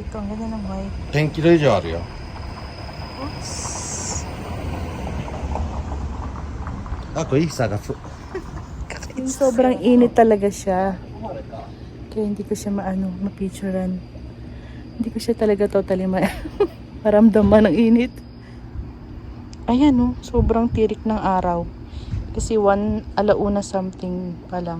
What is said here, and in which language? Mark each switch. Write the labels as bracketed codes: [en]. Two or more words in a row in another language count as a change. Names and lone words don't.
[tl] Ito, ang ganda ng white. [ja] 10 キロ以上あるよ。 Oops. あ、これいい探す。 [tl] Sobrang init talaga siya. Kaya hindi ko siya mapicturean. Hindi ko siya talaga totally maramdaman ng init. Ayan oh, sobrang tirik ng araw. Kasi 1 alauna something pa lang.